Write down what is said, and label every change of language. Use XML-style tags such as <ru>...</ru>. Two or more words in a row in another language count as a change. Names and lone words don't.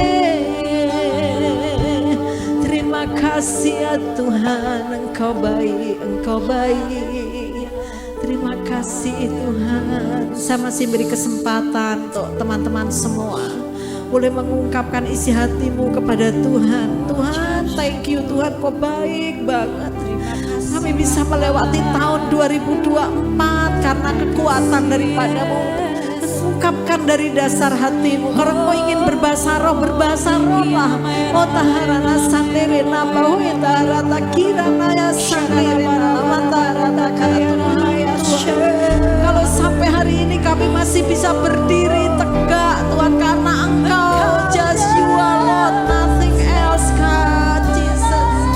<id>Terima kasih ya Tuhan, Engkau baik, Engkau baik. Terima kasih Tuhan. Saya masih beri kesempatan untuk teman-teman semua boleh mengungkapkan isi hatimu kepada Tuhan. Tuhan,</id> <en>thank you</en> <id>Tuhan, Kau baik banget. Kami bisa melewati tahun 2024 karena kekuatan daripadamu. Ungkapkan dari dasar hatimu. Kalau kau ingin berbahasa roh lah. Oh taharana sandere nabahu taharata kirana ya sandere namatara kaya. Kalau sampai hari ini kami masih bisa berdiri tegak Tuhan, karena Engkau</id> <en>just you are Lord, nothing else God Jesus.</en>